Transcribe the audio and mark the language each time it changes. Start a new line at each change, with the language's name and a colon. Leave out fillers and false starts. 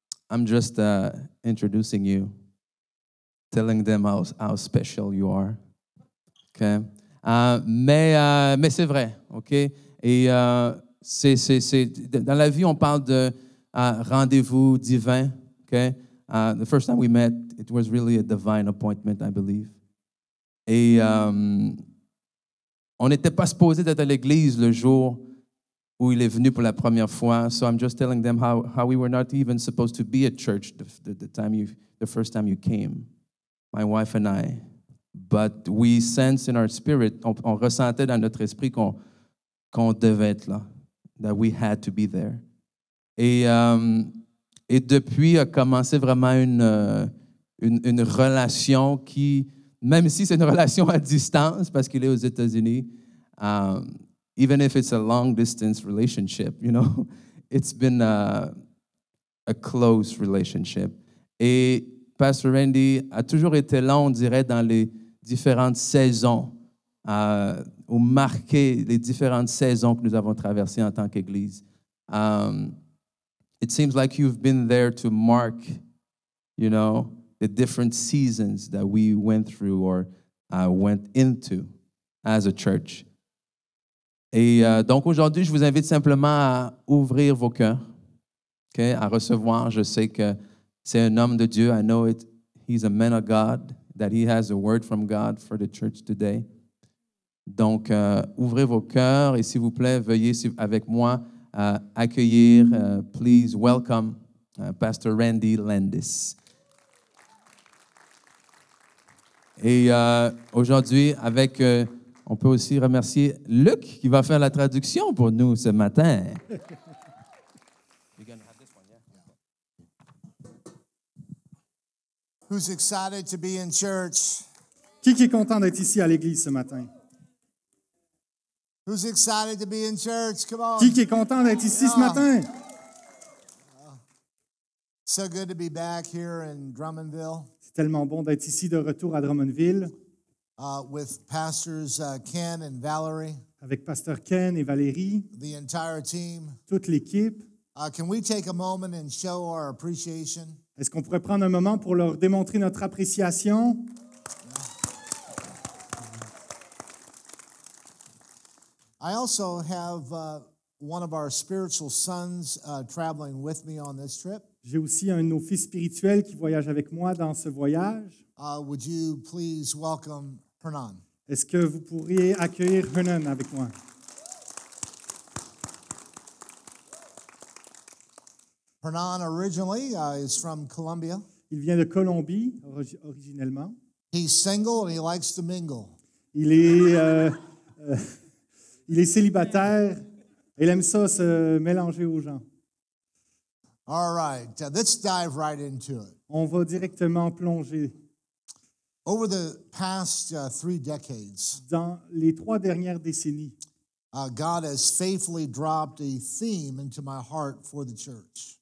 English: I'm just introducing you, telling them how special you are.
French: Okay? Mais c'est vrai, OK? Et dans la vie, on parle de rendez-vous divin.
English: Okay? The first time we met, it was really a divine appointment, I believe.
French: Et on n'était pas supposé d'être à l'église le jour où il est venu pour la première fois.
English: So I'm just telling them how we were not even supposed to be at church the first time you came, my wife and I. But we sensed in our spirit,
French: on ressentait dans notre esprit qu'on devait être là,
English: that we had to be there.
French: Et depuis a commencé vraiment une relation qui, même si c'est une relation à distance, parce qu'il est aux États-Unis,
English: even if it's a long-distance relationship, it's been a close relationship.
French: Et Pastor Randy a toujours été là, on dirait, dans les différentes saisons, ou marqué les différentes saisons que nous avons traversées en tant qu'Église.
English: It seems like you've been there to mark, the different seasons that we went through or went into as a church.
French: Et donc aujourd'hui, je vous invite simplement à ouvrir vos cœurs, okay, à recevoir. Je sais que c'est un homme de Dieu.
English: I know it. He's a man of God, that he has a word from God for the church today.
French: Donc, ouvrez vos cœurs et s'il vous plaît, veuillez avec moi accueillir,
English: please welcome
French: Pastor Randy Landis. Et aujourd'hui, on peut aussi remercier Luc qui va faire la traduction pour nous ce matin.
English: Who's excited to be in church?
French: Qui est content d'être ici à l'église ce matin?
English: Who's excited to be in church? Come on.
French: Qui est content d'être ici ce matin?
English: So good to be back here in Drummondville.
French: C'est tellement bon d'être ici de retour à Drummondville.
English: With pastors Ken and Valerie.
French: Avec Pasteur Ken et Valérie.
English: The entire team.
French: Toute l'équipe.
English: Can we take a moment and show our appreciation?
French: Est-ce qu'on pourrait prendre un moment pour leur démontrer notre appréciation?
English: I also have one of our spiritual sons traveling with me on this trip.
French: J'ai aussi un de nos fils spirituels qui voyage avec moi dans ce voyage.
English: Would you please welcome Hernan?
French: Est-ce que vous pourriez accueillir Hernan avec moi?
English: Hernan originally is from Colombia.
French: Il vient de Colombie, originellement.
English: He's single and he likes to mingle.
French: Il est célibataire. Il aime ça, se mélanger aux gens.
English: All right, let's dive right into it.
French: On va directement plonger.
English: Over the past 3 decades,
French: Dans les 3 dernières décennies,
English: God has faithfully dropped a theme into my heart for the church.